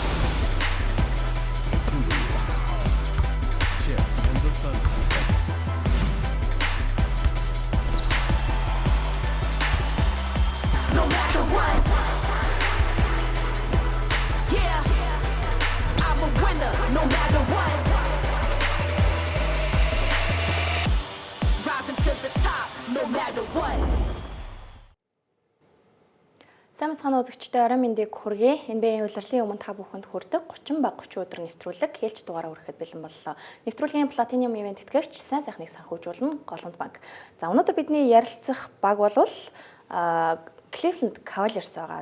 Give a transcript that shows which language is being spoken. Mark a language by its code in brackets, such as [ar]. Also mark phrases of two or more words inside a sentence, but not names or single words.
[en] No matter what. Yeah. I'm a winner, no matter what. Rising to the top, no matter what. [mn] Сайн мэцхан үзэгчдээ орой мэндийг хүргэе. NBA улирлын өмнө та бүхэнд хүрдэг 30 баг 30 өдөр нэвтрүүлэг хэлж дугаараа хүрэхэд бэлэн боллоо. Нэвтрүүлгийн [en] Platinum event [mn] тэтгэгч сайн сайхныг санхүүжүүлнэ Голомт банк. За өнөөдөр бидний ярилцах баг бол Cleveland Cavaliers байгаа.